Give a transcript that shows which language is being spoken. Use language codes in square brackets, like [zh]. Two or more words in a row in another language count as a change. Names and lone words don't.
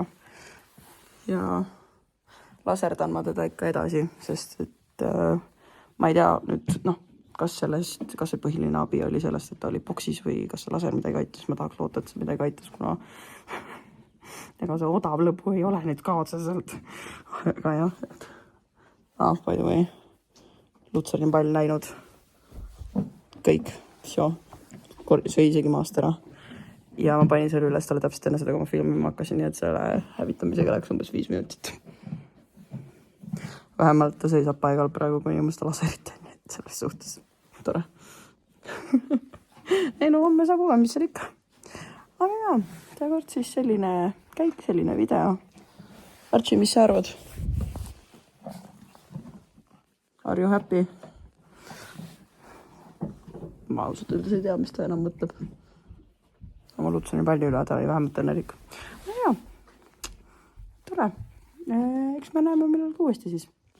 [et] Ja laserdan ma teda ikka edasi, sest et ma ei tea nüüd, kas see põhiline abi oli sellest, et ta oli boksis või kas see laser midagi aitas. Ma tahaks loota, et see midagi aitas, kuna ega see odav lõbu ei ole nüüd ka otseselt. Aga jah, et [en] by the way, [et] Lutsarin pall läinud. Kõik, sõi isegi maast ära. Ja ma panin selle üles talle täpselt enne seda, kui ma filmima hakkasin, nii et selle hävitamisega läks umbes 5 minutit. Vähemalt ta seisab paigal praegu, kui inimest laserit on, et selles suhtes tore. Ei homme saab uue, mis seal ikka. Aga jah, seekord siis selline käik, selline video. Archie, mis sa arvad? [en] Are you happy? [et] Ma ausalt öeldes ei tea, mis ta enam mõtleb. Ma Lutsani palli üle, ta oli vähemalt õnnelik. Ja, tore. Eks me näeme millal uuesti siis.